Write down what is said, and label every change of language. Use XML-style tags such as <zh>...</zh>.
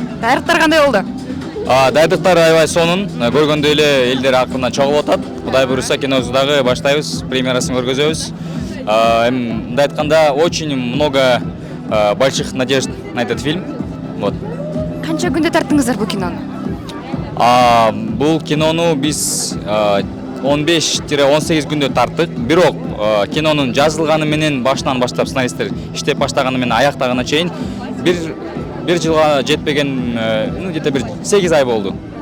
<ky>Даярдыктар кандай болду? Даярдыктар аябай сонун. Көргөндөй эле элдер акырына чогулуп атат. Кудай буйруса кинобузду дагы баштайбыз, премьерасын көргөзөбүз. Мындай айтканда,</ky> <ru>очень много больших надежд на этот фильм. Вот.</ru> <ky>Канча күндө тарттыңыздар бул кинону? Бул кинону биз 15-18 күндө тарттык. Бирок кинонун жазылганы менен башынан баштап сценаристтер иштеп баштаганы менен аяктагына чейин бир жылга жетпеген, где-то бир 8 ай болду.</ky>